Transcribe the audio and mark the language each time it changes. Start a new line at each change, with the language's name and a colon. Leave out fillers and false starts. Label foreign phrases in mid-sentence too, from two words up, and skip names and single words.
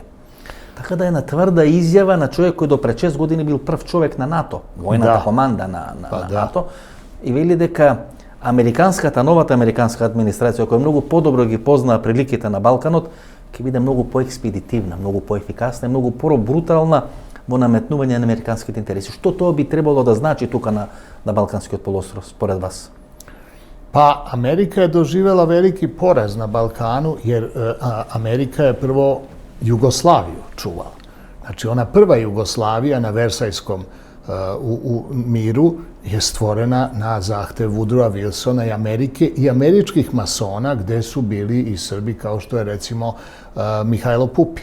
Macedonian: Така да е на тврда изјава на човек кој до пред 6 години бил прв човек на НАТО, војната команда на НАТО, и вели дека новата американска администрација, која многу подобро ги познава приликите на Балканот, ќе биде многу поекспедитивна, многу поефикасна и многу побрутална во наметнување на американските интереси. Што тоа би требало да значи тука на Балканскиот полуостров, според вас?
Serbian: Pa, Amerika je doživjela veliki poraz na Balkanu, jer Amerika je prvo Jugoslaviju čuvala. Znači, ona prva Jugoslavija na Versajskom u miru je stvorena na zahtev Woodrowa Wilsona i Amerike i američkih masona, gde su bili i Srbi, kao što je recimo Mihajlo Pupin.